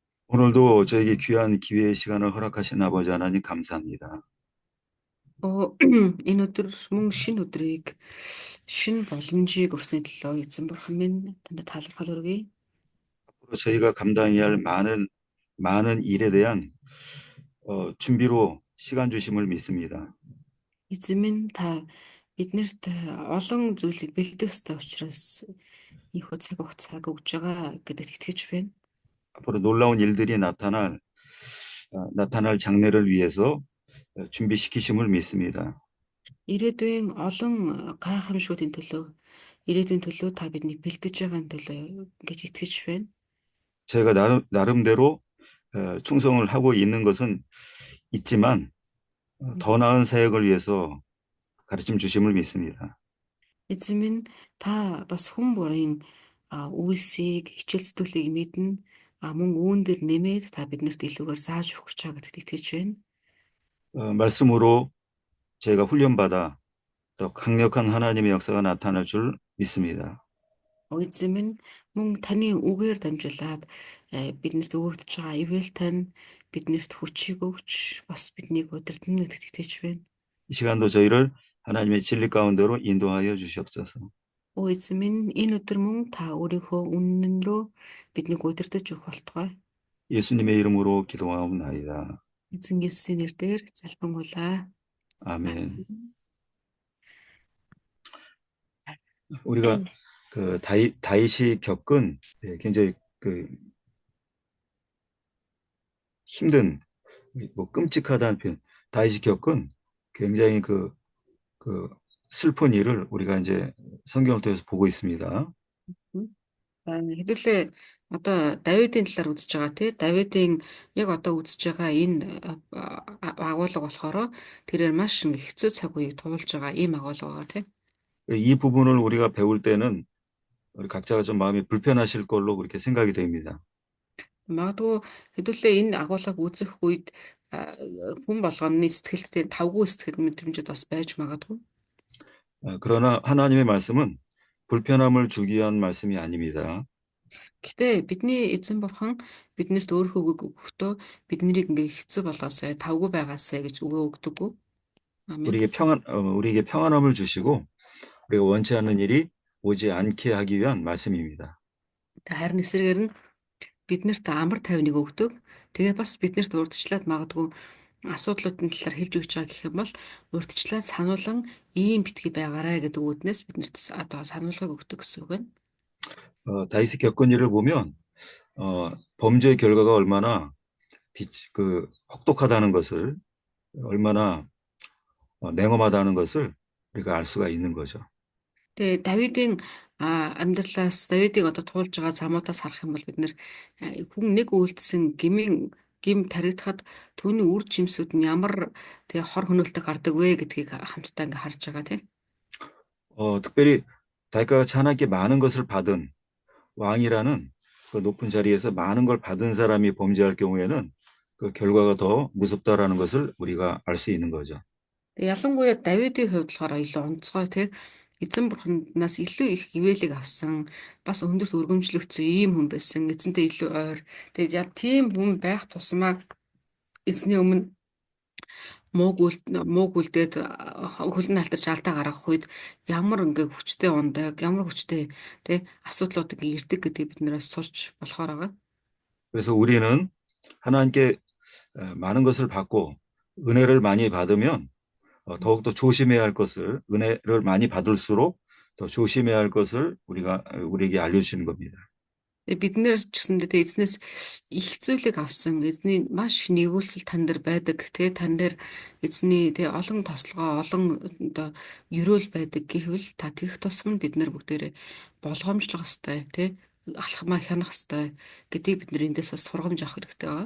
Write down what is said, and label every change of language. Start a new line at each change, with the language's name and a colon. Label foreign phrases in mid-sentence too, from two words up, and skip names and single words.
Korean: 오늘도 저에게 귀한 기회의 시간을 허락하신 아버지 하나님 감사합니다.
Mongolian: Энэ өдөр мөн шинэ өдрийг шинэ боломжийг өгсөний төлөө эзэн бурхан минь танд талархал өргөе.
Korean: 앞으로 저희가 감당해야 할 많은 일에 대한 준비로 시간 주심을 믿습니다.
Mongolian: Эзэн минь та биднэрт олон зүйлийг бэлдэх ёстой учраас ийхүү цаг хугацааг өгж байгаа гэдэгт итгэж байна.
Korean: 앞으로 놀라운 일들이 나타날 장래를 위해서 준비시키심을 믿습니다.
Mongolian: Ирээдүйн олон гайхамшгуудын төлөө ирээдүйн төлөө та биднийг бэлдэж байгаа төлөө гэж итгэж байна.
Korean: 저희가 나름대로 충성을 하고 있는 것은 있지만 더 나은 사역을 위해서 가르침 주심을 믿습니다.
Mongolian: Эзэн минь та бас хүн бүрийн үйлсийг хичээл зүтгэлийг мэднэ. Мөн үүн дээр нэмээд та биднэрт илүүгээр зааж өгч байгаа гэдэгт итгэж байна.
Korean: 말씀으로 저희가 훈련받아 더 강력한 하나님의 역사가 나타날 줄 믿습니다.
Mongolian: Эзэн минь мөн таны үгээр дамжуулаад биднэрт өгөгдөж байгаа ивэл тань биднэрт хүчийг өгч бас биднийг удирдна гэдэгт итгэж байна.
Korean: 이 시간도 저희를 하나님의 진리 가운데로 인도하여 주시옵소서.
Mongolian: Эзэн минь энэ өдөр мөн та өөрийнхөө үнэн рүү биднийг удирдах өгөх болтугай.
Korean: 예수님의 이름으로 기도하옵나이다.
Mongolian: Эзэн Есүсийн нэрээр залбингуулаа.
Korean: 아멘. 우리가 그 다윗이 겪은 굉장히 그 힘든 끔찍하다는 표현. 다윗이 겪은 굉장히 그 슬픈 일을 우리가 이제 성경을 통해서 보고 있습니다.
Mongolian: Хэдүүлээ одоо Давидын талаар үзэж байгаа тий. Давидын яг одоо үзэж байгаа энэ агуулга болохоор тэрээр маш хэцүү цаг үеийг туулж байгаа ийм агуулга байгаа тий.
Korean: 이 부분을 우리가 배울 때는 우리 각자가 좀 마음이 불편하실 걸로 그렇게 생각이 됩니다.
Mongolian: Магадгүй хэдүүлээ энэ агуулгыг үзэх үед хүн болгоны сэтгэлд тавгүй сэтгэл мэдрэмжүүд бас байж магадгүй.
Korean: 그러나 하나님의 말씀은 불편함을 주기 위한 말씀이 아닙니다.
Mongolian: Гэтэ бидний эзэн бурхан биднэрт өөрийнхөө үг өгөхдөө биднийг ингээ хэцүү болгоосай, тавгүй байгаасай гэж өгөө өгдөггүй. Амен.
Korean: 우리에게 평안함을 주시고 우리가 원치 않는 일이 오지 않게 하기 위한 말씀입니다.
Mongolian: Харин эсрэгээр нь биднэрт амар тайвныг өгдөг. Тэгээ бас биднэрт урдчлаад магадгүй асуудлуудын талаар хэлж өгч байгаа гэх юм бол урдчлаад сануулan ийм битгий байгаарай гэдэг үгнээс биднэрт одоо сануулгыг өгдөг гэсэн үг байна.
Korean: 다윗이 겪은 일을 보면 범죄의 결과가 얼마나 혹독하다는 것을 얼마나 냉엄하다는 것을 우리가 알 수가 있는 거죠.
Mongolian: Тэгээ Давидын амьдралаас Давидыг одоо туулж байгаа замуудаас харах юм бол бид нэр хүн нэг үйлдэлсэн гим таригдахад түүний үр жимсүүд нь ямар тэгээ хор хөнөөлтөг гардаг вэ гэдгийг хамтдаа ингээ харж байгаа тийм.
Korean: 특별히 다윗과 하나님께 많은 것을 받은 왕이라는 그 높은 자리에서 많은 걸 받은 사람이 범죄할 경우에는 그 결과가 더 무섭다라는 것을 우리가 알 수 있는 거죠.
Mongolian: Ялангуяа Давидын хувьд болохоор илүү онцгой тийм эзэн бурханаас илүү их ивэлийг авсан бас өндөрт өргөмжлөгдсөн ийм хүн байсан. Эзэнтэй илүү ойр. Тэгээд яг тийм хүн байх тусмаа эзний өмнө мууг үлдээд хөлн алтарч алдаа гаргах үед ямар ингээ хүчтэй ундаг, ямар хүчтэй тий асуудлууд ингээ ирдэг гэдгийг бид нэрээс сурч болохоор байгаа.
Korean: 그래서 우리는 하나님께 많은 것을 받고 은혜를 많이 받으면 더욱더 조심해야 할 것을 은혜를 많이 받을수록 더 조심해야 할 것을 우리에게 알려주시는 겁니다.
Mongolian: Бид нэр ч гэсэндээ эзнээс их зүйлийг авсан эзний маш нэгүүлсэл тань дээр байдаг тэгээ тань дээр эзний тэгээ олон тослогоо олон оо ерөөл байдаг гэхвэл та тэгэх тусам бид нэр бүгдээрээ болгоомжлох хэвээр тий алхмаа хянах хэвээр гэдгийг бид нэр эндээс сургамж авах хэрэгтэй байгаа.